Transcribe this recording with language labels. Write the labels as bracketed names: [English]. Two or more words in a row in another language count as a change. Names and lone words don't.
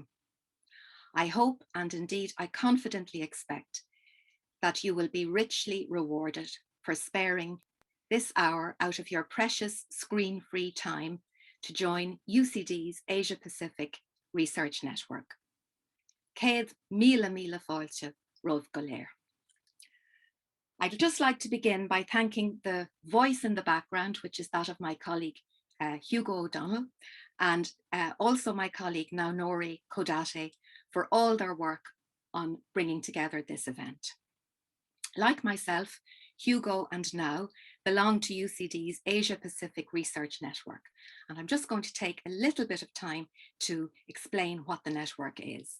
[English] I hope, and indeed I confidently expect, that you will be richly rewarded for sparing this hour out of your precious screen-free time to join UCD's Asia Pacific Research Network. [Irish] Céad míle míle fáilte romh go léir. [English] I'd just like to begin by thanking the voice in the background, which is that of my colleague Hugo O'Donnell, and also my colleague Naunori Kodate for all their work on bringing together this event. Like myself, Hugo and Now belong to UCD's Asia Pacific Research Network, and I'm just going to take a little bit of time to explain what the network is.